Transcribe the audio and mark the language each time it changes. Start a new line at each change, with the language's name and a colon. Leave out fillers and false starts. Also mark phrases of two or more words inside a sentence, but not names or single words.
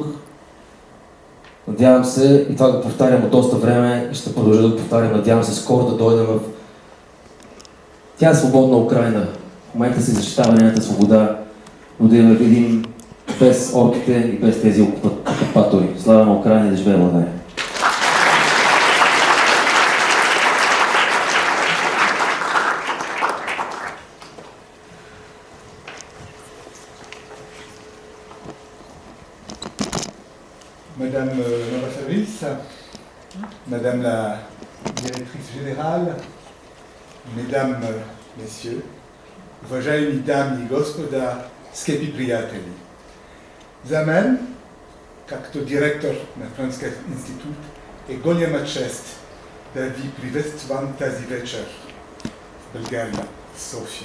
Bulgarian: Надявам се, и това го повтарям от доста време, и ще продължа да го повтарям, надявам се скоро да дойдем в тя свободна Украйна. В момента се защитава нейната свобода, но да я видим без орките и без тези окупатори. Слава на Украйна и да живее България!
French: Madame l'ambassadrice, Madame la directrice générale, Mesdames, Messieurs,
Bulgarian: уважаеми дами и господа, скъпи приятели. За мен, както директор на Френския институт, е голяма чест да ви приветствам тази вечер в България, в София.